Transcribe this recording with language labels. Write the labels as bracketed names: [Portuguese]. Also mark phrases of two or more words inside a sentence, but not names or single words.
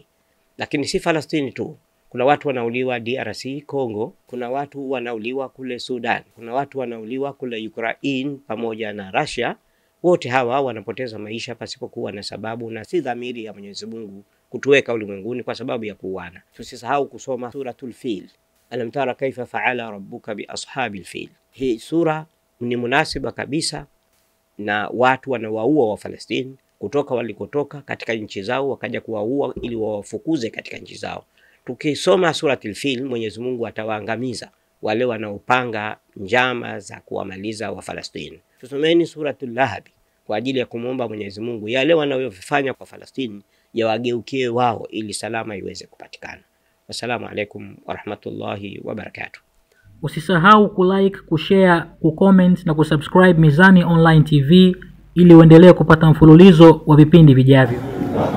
[Swahili] Lakini si Falastini tu, kuna watu wanauliwa DRC Congo, kuna watu wanauliwa kule Sudan, kuna watu wanauliwa kule Ukraine pamoja na Russia. Wote hawa wanapoteza maisha pasipokuwa na sababu, na si dhamiri ya Mwenyezi Mungu kutuweka ulimwenguni kwa sababu ya kuuana. Tusisahau kusoma suratul Fil, [Arabic] ألم تر كيف فعل ربك بأصحاب الفيل. [Swahili] Hii sura ni munasiba kabisa na watu wanawaua wa Falastini kutoka walikotoka katika nchi zao, wakaja kuwaua ili wawafukuze katika nchi zao. Tukisoma suratul Fil, Mwenyezi Mungu atawaangamiza wale wanaopanga njama za kuwamaliza wa Falastini. Tusomeni suratul Lahab kwa ajili ya kumuomba Mwenyezi Mungu yale wanayofanya kwa Falastini yawageukie wao ili salama iweze kupatikana. [Arabic] والسلام عليكم ورحمة الله وبركاته. [Swahili] Usisahau kulike, kushare, kucomment na kusubscribe Mizani Online TV ili uendelee kupata mfululizo wa vipindi vijavyo.